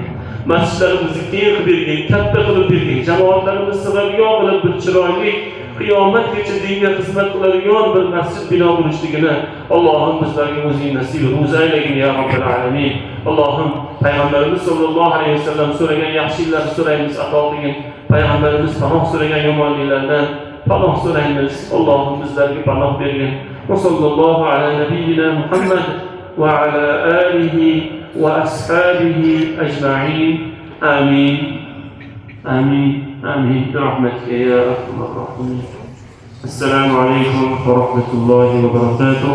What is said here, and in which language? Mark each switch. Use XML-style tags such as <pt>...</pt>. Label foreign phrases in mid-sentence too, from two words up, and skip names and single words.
<uz>Masjidlarimizni keng qilib bergin, katta qilib bergin, jamoatlarimiz sig'adigan qilib bir chiroyli qiyomatgacha dinga xizmat qiladigan bir masjid bino bo'lishligini Allohim bizlarga o'zing nasib aylagin</uz> <ar>يا رب العالمين.</ar> <uz>Allohim payg'ambarimiz</uz> <ar>صلى الله عليه وسلم</ar> <uz>so'ragan yaxshiliklarni so'raymiz, ato qilgin. Payg'ambarimiz panoh so'ragan yomonliklardan panoh so'raymiz. Allohim bizlarga panoh bergin.</uz> <ar>وصلى الله على نبينا محمد وعلى آله وأصحابه أجمعين. آمين. آمين. آمين. برحمتك يا أرحم الراحمين. السلام عليكم ورحمة الله وبركاته.</ar>